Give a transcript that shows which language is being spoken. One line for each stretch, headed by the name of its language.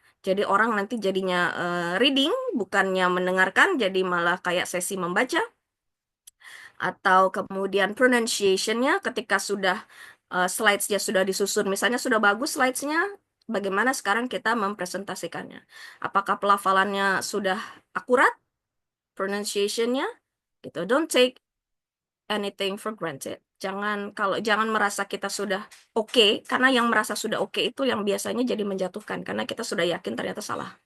Indonesian: Jadi orang nanti jadinya reading, bukannya mendengarkan, jadi malah kayak sesi membaca. Atau kemudian pronunciation-nya ketika sudah slides-nya sudah disusun, misalnya sudah bagus slides-nya, bagaimana sekarang kita mempresentasikannya? Apakah pelafalannya sudah akurat? Pronunciation-nya? Gitu.
English: Don't take anything for granted.
Indonesian: Jangan merasa kita sudah oke, karena yang merasa sudah oke itu yang biasanya jadi menjatuhkan, karena kita sudah yakin ternyata salah.